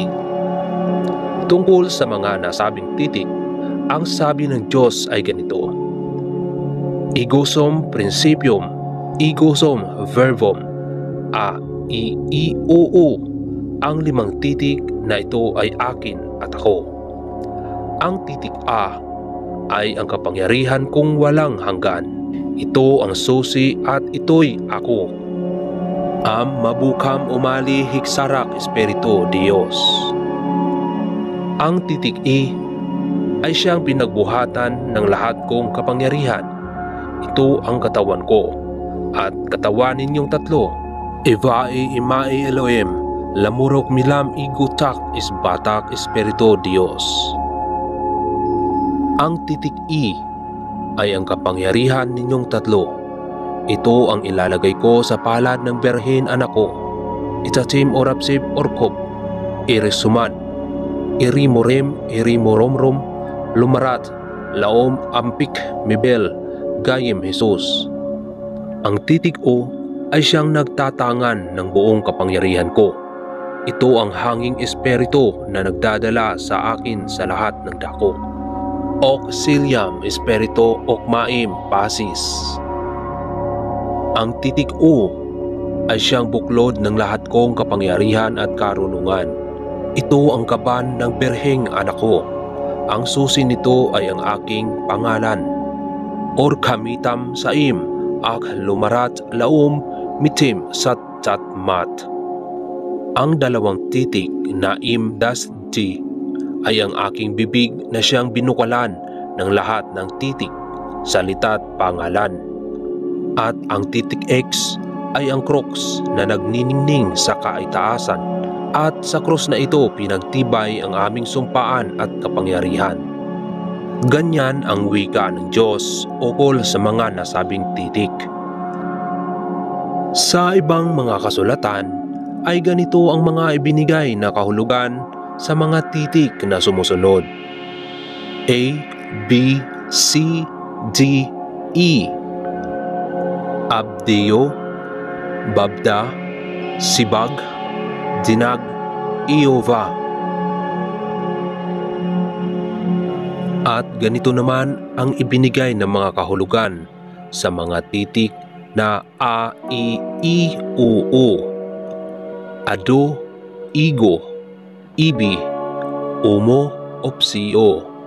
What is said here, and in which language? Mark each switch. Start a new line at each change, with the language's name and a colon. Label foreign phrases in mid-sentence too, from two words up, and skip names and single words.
Filipino: Tungkol sa mga nasabing titik, ang sabi ng Diyos ay ganito:
Latin: Igosum principium, igosum verbum, A, I, O, U.
Filipino: Ang 5 titik na ito ay akin at ako. Ang titik A ay ang kapangyarihan kung walang hanggan. Ito ang susi at ito'y ako. Am mabukam umali hiksarak espiritu Dios. Ang titik E ay siyang pinagbuhatan ng lahat kong kapangyarihan. Ito ang katawan ko, at katawan ninyong 3. Ivae imae Elohim, lamurok milam igutak isbatak espiritu Dios. Ang titik E ay ang kapangyarihan ninyong 3. Ito ang ilalagay ko sa palad ng berhen anak ko. Itatim orapsib orkob, irisuman, irimorem, irimoromrom, lumarat, laom ampik mibel, gayem Jesus. Ang titik O ay siyang nagtatangan ng buong kapangyarihan ko. Ito ang hanging espiritu na nagdadala sa akin sa lahat ng dako.
Latin: Auxilium espiritu okmaim pasis.
Filipino: Ang titik O ay siyang buklod ng lahat kong kapangyarihan at karunungan. Ito ang kaban ng berheng anak ko. Ang susi nito ay ang aking pangalan. Or kamitam saim ak lumarat laum mitim sat mat. Ang 2 titik na im das G ay ang aking bibig na siyang binukalan ng lahat ng titik, salita't pangalan. At ang titik X ay ang crux na nagniningning sa kaitaasan, at sa krus na ito pinagtibay ang aming sumpaan at kapangyarihan. Ganyan ang wika ng Diyos ukol sa mga nasabing titik. Sa ibang mga kasulatan ay ganito ang mga ibinigay na kahulugan sa mga titik na sumusunod: A, B, C, D, E. Abdeo, Babda, Sibag, Dinag, Iova. At ganito naman ang ibinigay ng mga kahulugan sa mga titik na A, I, O, O. Ado, Igo, Ibi, Umo, Opsio.